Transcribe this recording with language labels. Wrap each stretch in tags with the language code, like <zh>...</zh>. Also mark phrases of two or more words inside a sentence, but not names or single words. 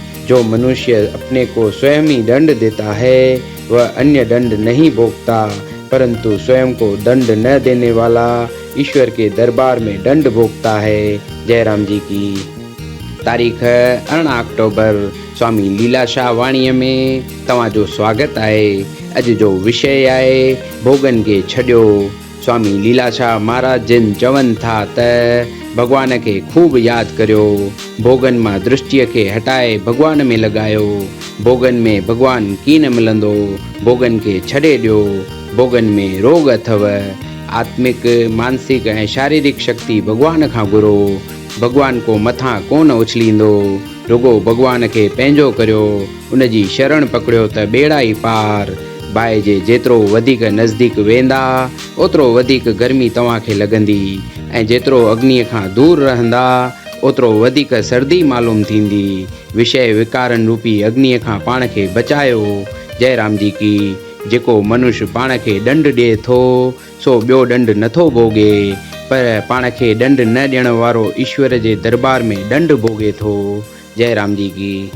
<hi>जो मनुष्य अपने को स्वयं ही दंड देता है वह अन्य दंड नहीं भोगता, परंतु स्वयं को दंड न देने वाला ईश्वर के दरबार में दंड भोगता है।</hi> <sd>जयराम जी की। तारीख 18 अक्टूबर स्वामी लीलाशाह वाणीअ में तव्हांजो स्वागत आहे। अॼु जो विषय आहे भोगन खे छॾियो। स्वामी लीलाशाह महाराज जिन चवनि था त भगवान खे खूब यादि करियो, भोगन मां दृष्टिअ खे हटाए भगवान में लॻायो। भोगन में भगवान कीन मिलंदो, भोगन खे छॾे ॾियो। भोगन में रोग अथव। आत्मिक, मानसिक ऐं शारीरिक शक्ति भगवान खां घुरो। भगवान को मथां कोन उछलींदो, रुगो भगवान खे पंहिंजो करियो, उनजी शरण पकड़ियो त बेड़ा ई पार। बाहि जे जेतिरो वधीक नज़दीक वेंदा ओतिरो वधीक गर्मी तव्हांखे लॻंदी ऐं जेतिरो अग्नीअ खां दूर रहंदा ओतिरो वधीक सर्दी मालूम थींदी। विषय विकारन रूपी अग्नीअ खां पाण खे बचायो। जयराम जी की। जेको मनुष्य पाण खे दंड ॾिए थो सो ॿियो दंड नथो भोगे, पर पाण खे दंड न ॾियण वारो ईश्वर जे दरबार में दंड भोगे थो। जयराम जी की।</sd>